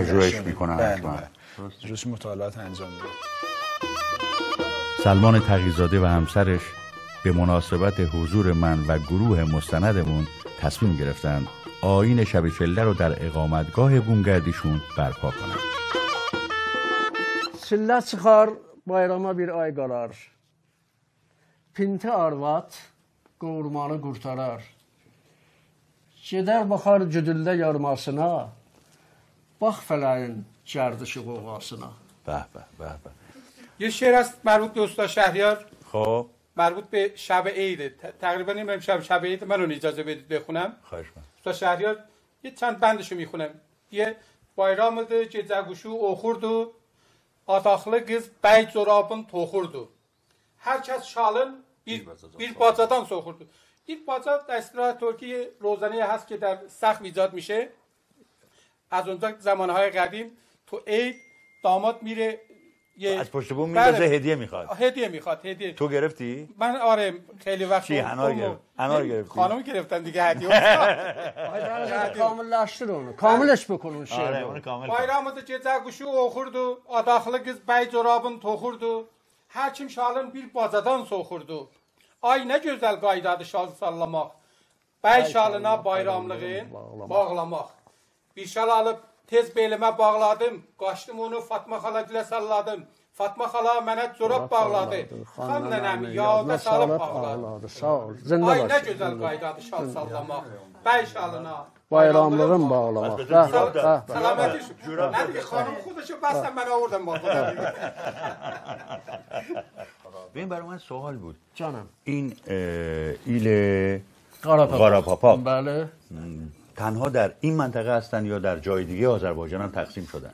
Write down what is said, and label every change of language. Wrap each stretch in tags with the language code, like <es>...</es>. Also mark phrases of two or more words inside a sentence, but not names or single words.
<fa>پژوهش می‌کنن. روش مطالعات انجام میده. سلمان تقی‌زاده و همسرش به مناسبت حضور من و گروه مستندمون تصمیم گرفتن آیین شب چله رو در اقامتگاه بومگردیشون برپا کنن.</fa> <az>Çillə çıxar bayrama bir ay qalar. Pinti arvad qovurmanı qurtarar. Gedər baxar güdüldə yarmasına. Bax fələyin گردشی قوقاسنا.</az> <fa>به به به به. یه شعر است مربوط به استاد شهریار. خب مربوط به شب عید. تقریبا نمی‌دونم شب عید منو اجازه بدید بخونم. خواهش می‌کنم. استاد شهریار یه چند بندشو میخونم.</fa> <az>یه bayramıdır, gecə quşu oxurdu. Ataqlı qız bəy corabın toxurdu. Hər kəs şalın bir bacadan soxurdu.</az> <fa>این baca در اصطلاح ترکی روزانه هست که در سقف ایجاد میشه. از اونجا زمانهای قدیم تو عید داماد میره از پشت بوم میندازه هدیه میخواد. هدیه میخواد. هدیه. تو گرفتی؟ من آره خیلی وقت چی انار گرفتی؟ خانم گرفتن دیگه هدیه.</fa> <az>Kamilləşdir onu. Kamilləş bükün onu şey.</az> <fa>آره onu کامل.</fa> <az>Bayramıdır gecə quşu oxurdu, adaqlı qız bəy corabın toxurdu. Hər kim şalın bir bacadan soxurdu. Ay nə gözəl qaydadır şal sallamaq. Bəy şalına bayramlığın bağlamaq. Bir şal alıb tez belimə bağladım. Qaçdım onu Fatma xala gilə salladım. Fatma xala mənə corab bağladı. Xan nənəm yada salıb bağladı. Sağ ol. Zində Ay nə baş. gözəl qaydadır şal sallamaq. Bəy şalına Bayramlığın bağlamaq.</az> <fa>سلامتی شو. نه دیگه خانم خودشو بستم من آوردم با خودم دیگه. ببین برای من سوال بود. Canım. این ایل Qarapapaq. بله. تنها در این منطقه هستن یا در جای دیگه آذربایجان هم تقسیم شدن؟</fa>